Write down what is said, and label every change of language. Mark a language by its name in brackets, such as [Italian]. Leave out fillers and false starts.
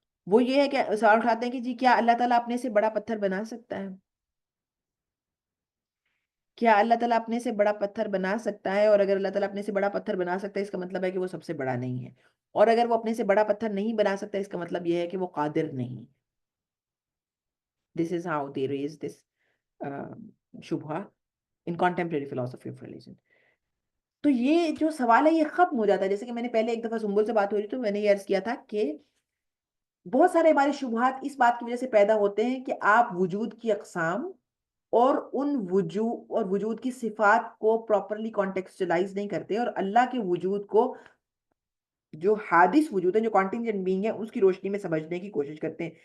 [Urdu] وہ یہ ہے کہ سوال اٹھاتے ہیں کہ جی کیا اللہ تعالیٰ اپنے سے بڑا پتھر بنا سکتا ہے؟ کیا اللہ تعالیٰ اپنے سے بڑا پتھر بنا سکتا ہے؟ اور اگر اللہ تعالیٰ اپنے سے بڑا پتھر بنا سکتا ہے اس کا مطلب ہے کہ وہ سب سے بڑا نہیں ہے، اور اگر وہ اپنے سے بڑا پتھر نہیں بنا سکتا اس کا مطلب یہ ہے کہ وہ قادر نہیں. [English] This is how they raise this shubha in contemporary philosophy of religion. [Urdu] تو یہ جو سوال ہے یہ ختم ہو جاتا ہے. جیسے کہ میں نے پہلے ایک دفعہ سنبل سے بات ہو رہی تو میں نے یہ عرض کیا تھا کہ بہت سارے ہمارے شبہات اس بات کی وجہ سے پیدا ہوتے ہیں کہ آپ وجود کی اقسام اور ان وجود کی صفات کو پراپرلی کانٹیکسچلائز نہیں کرتے، اور اللہ کے وجود کو جو حادث وجود ہے، جو کانٹینجنٹ بینگ ہے، اس کی روشنی میں سمجھنے کی کوشش کرتے ہیں.